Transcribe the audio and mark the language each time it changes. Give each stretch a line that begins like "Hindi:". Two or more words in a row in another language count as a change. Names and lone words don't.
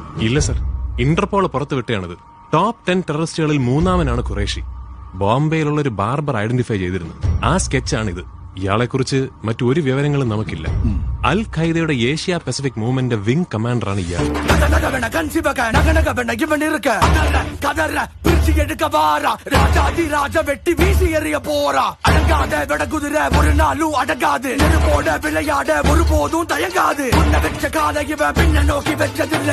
Malayalam: ഇല്ല സർ, ഇന്റർപോൾ പുറത്തുവിട്ടയാണിത്. ടോപ്പ് 10 ടെററിസ്റ്റുകളിൽ 3-ാമനാണ് ഖുറേഷി. ബോംബെയിലുള്ള ഒരു ബാർബർ ഐഡന്റിഫൈ ചെയ്തിരുന്നു. ആ സ്കെച്ചാണിത്. ഇയാളെക്കുറിച്ച് മറ്റൊരു വിവരങ്ങളും നമുക്കില്ല. അൽ ഖൈദയുടെ ഏഷ്യ പസഫിക്
English: movement wing
Malayalam: കമാൻഡറാണ് ഇയാൾ.
Tamil: ராஜ வெட்டி வீசி எறிய போறா. அடங்காத விட குதிரை ஒரு நாளும் அடங்காது. நெருப்போட விளையாட ஒருபோதும் தயங்காது. உன்னை வெச்ச கால இவன் பின்ன நோக்கி வெச்சதில்லை.